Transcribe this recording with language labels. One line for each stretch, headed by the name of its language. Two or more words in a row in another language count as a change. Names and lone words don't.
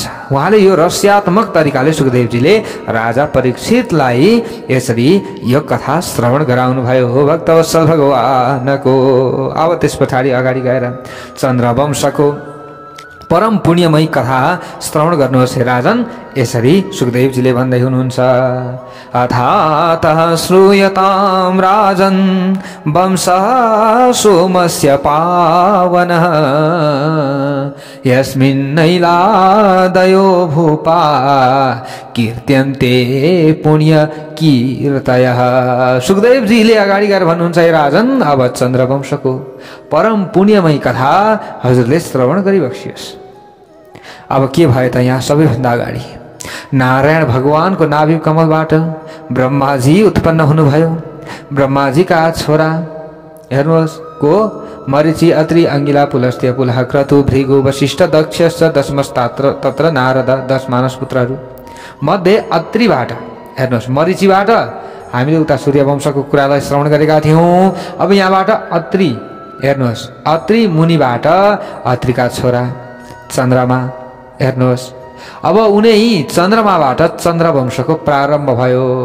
Nepali: उहाँले यो रहस्यात्मक तरिकाले सुखदेवजीले राजा परीक्षितलाई यसरी यो कथा श्रवण गराउनु भयो भक्तवत्सल भगवानको। अब त्यस पछाडि अगाडि गएर चन्द्रवंशको परम पुण्यमयी कथा श्रवण गर्नुहोस् हे राजन। यसरी सुखदेवजीले भन्दै हुनुहुन्छ,
Sanskrit: अथातः श्रूयतां राजन वंशः सोमस्य पावनः यस्मिन्नैलादयो भूपा कीर्त्यन्ते पुण्य कीर्तयः।
Nepali: सुखदेवजीले अगाडि गएर भन्नुहुन्छ, हे राजन अब चन्द्रवंशको परम पुण्यमयी कथा हजुरले श्रवण गरिबक्सियोस्। अब के भयो त यहाँ सबैभन्दा अगाडि नारायण भगवानको नाभि कमलबाट ब्रह्माजी उत्पन्न हुनुभयो। ब्रह्माजीका छोरा हेर्नुहोस् को मरीचि, अत्रि, अंगिला, पुलस्त्य, पुलह, क्रतु, भृगु, वशिष्ठ, दक्ष, दशमस्तात्र, तत्र नारद 10 मानस पुत्रहरू मध्ये अत्रिबाट हेर्नुहोस्, मरीचिबाट हामीले उता सूर्यवंशको कुरालाई श्रवण गरेका थियौं। अब यहाँबाट अत्रि हेर्नुहोस्, अत्रि मुनिबाट अत्रिका छोरा चन्द्रमा हेर्नुहोस्। अब उनै चन्द्रमाबाट चन्द्रवंशको प्रारम्भ भयो।